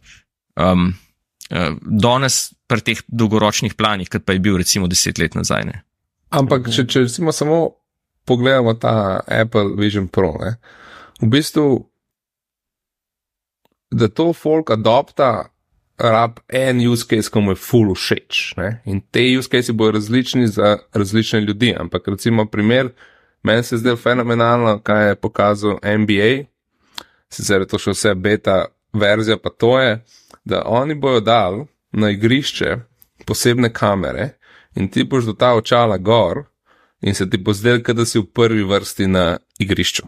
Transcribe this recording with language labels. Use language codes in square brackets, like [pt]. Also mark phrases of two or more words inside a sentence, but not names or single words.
[sl] Danes pri teh dolgoročnih planih, kot pa je bil recimo 10 let nazaj, ne. Ampak, če recimo samo pogledamo ta Apple Vision Pro, ne, v bistvu, da to folk adopta rab en [en] use case, [sl] ko mu je ful všeč, ne, in te [en] use case [sl] bojo različni za različne ljudi, ampak recimo primer, meni se zdaj fenomenalno, kaj je pokazal NBA, sicer je to še vse beta verzija, pa to je, da oni bojo dal na igrišče posebne kamere in ti boš do ta očala gor in se ti bo zdel, da si v prvi vrsti na igrišču.